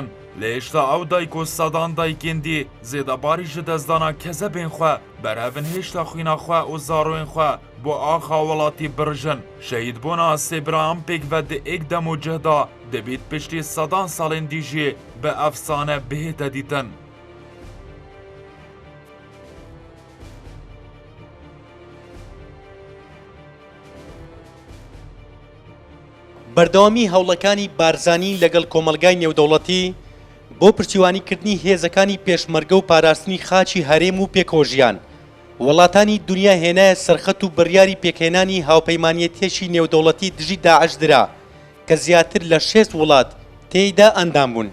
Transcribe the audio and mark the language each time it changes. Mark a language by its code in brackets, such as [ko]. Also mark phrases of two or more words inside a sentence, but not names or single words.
[ku] Lê hêşta ew dayik û sedan dayikên dî zêdebarî ji dezdana kezebên xwe berhevin hêşta xwîna xwe û zarokên xwe bo axa welatî birijin. Şehîdbûna sêbira em pêk ve di êk dem û cihda dibît piştî sedan salên dî jî bi efsane bihête dîtin. [ckb] بەردەوامی هەوڵەکانی بارزانی لەگەڵ کۆمەلگای نێودەوڵەتی بۆ پشتیوانیکردنی هێزەکانی پێشمەرگە و پاراستنی خاچی هەرێم و پێکۆژیان وڵاتانی دنیا هێنایە سەرخەت و بڕیاری پێکهێنانی هاوپەیمانیەتێکی نێودەوڵەتی دژی داعش درا کە زیاتر لە 6 وڵات تێیدا ئەندام بوون.